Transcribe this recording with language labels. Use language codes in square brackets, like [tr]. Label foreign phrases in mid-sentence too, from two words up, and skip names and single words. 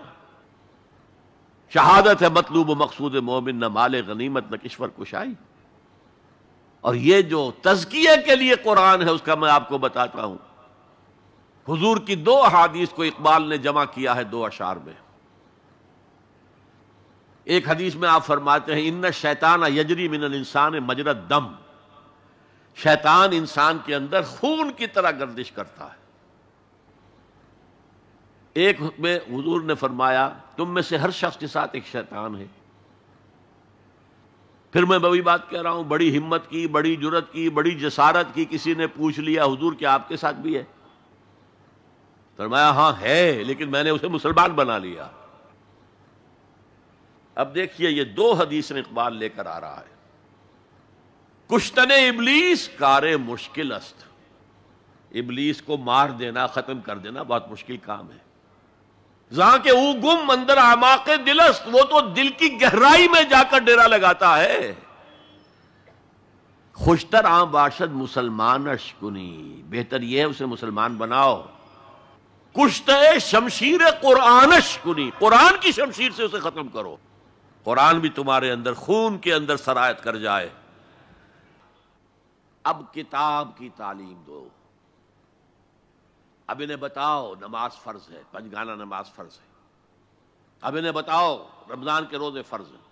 [ur] شہادت ہے مطلوب و مقصود مومن، نہ مال غنیمت نہ کشور کشائی. اور یہ جو تزکیے کے لیے قرآن ہے اس کا میں آپ کو بتاتا ہوں. حضور کی 2 احادیث کو اقبال نے جمع کیا ہے 2 اشعار میں. ایک حدیث میں آپ فرماتے ہیں [ar] ان الشیطان یجری من الانسان مجری الدم. [ur] شیطان انسان کے اندر خون کی طرح گردش کرتا ہے. ایک میں حضور نے فرمایا تم میں سے ہر شخص کے ساتھ ایک شیطان ہے. پھر میں وہی بات کہہ رہا ہوں، بڑی ہمت کی، بڑی جرت کی، بڑی جسارت کی. کسی نے پوچھ لیا حضور کیا آپ کے ساتھ بھی ہے؟ فرمایا ہاں ہے، لیکن میں نے اسے مسلمان بنا لیا. اب دیکھیے یہ 2 حدیث اقبال لے کر آ رہا ہے. [fa] کشتن ابلیس کار مشکل است. [ur] ابلیس کو مار دینا، ختم کر دینا بہت مشکل کام ہے. [fa] جہاں کہ او گم اندر اعماق دل است، [ur] وہ تو دل کی گہرائی میں جا کر ڈیرا لگاتا ہے. [fa] خوشتر آں باشد مسلمانش کنی، [ur] بہتر یہ ہے اسے مسلمان بناؤ. [fa] کشتے شمشیر قرآنش کنی، [ur] قرآن کی شمشیر سے اسے ختم کرو. قرآن بھی تمہارے اندر خون کے اندر سرایت کر جائے. اب کتاب کی تعلیم دو. اب انہیں بتاؤ نماز فرض ہے، پنجگانہ نماز فرض ہے. اب انہیں بتاؤ رمضان کے روزے فرض ہیں.